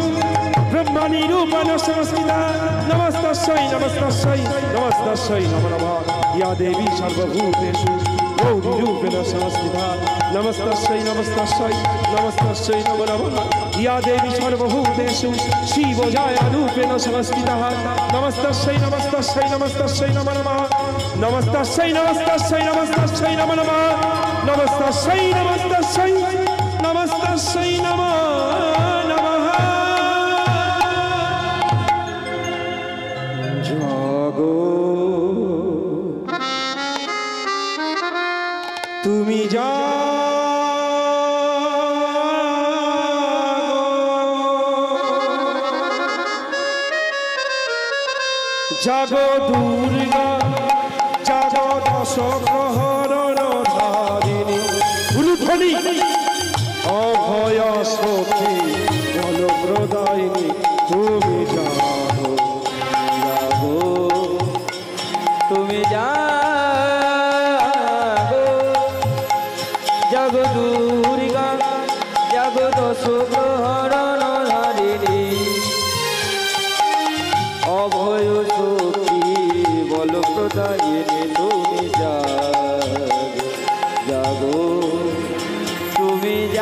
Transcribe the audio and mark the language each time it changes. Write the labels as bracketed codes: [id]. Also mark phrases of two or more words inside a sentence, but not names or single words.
[sa] ब्रह्मणि रूपेण संस्थिता नमस्तस्यै नमस्तस्यै नमस्तस्यै नमो नमः या देवी सर्वभूतेषु गौरी रूपेण संस्थिता नमस्तस्यै नमस्तस्यै नमस्तस्यै नमो नमः या देवी सर्वभूतेषु शिवजाया रूपेण संस्थितः नमस्तस्यै नमस्तस्यै नमस्तस्यै नमो नमः नमस्तस्यै नमस्तस्यै नमस्तस्यै नमो नमः नमस्तस्यै नमस्तस्यै नमस्तस्यै नमो [bn] नमः জাগো তুমি জাগো দুর্গা জাগো দশ প্রহরণ ধারিণী উলুধ্বনি অভয় সখী বলপ্রদায়িনী তুমি জাগো জাগো তুমি জাগো জাগো দুর্গা জাগো দশ প্রহরণ ধারিণী অভয় সখী বলপ্রদায়িনী তুমি জাগো জাগো তুমি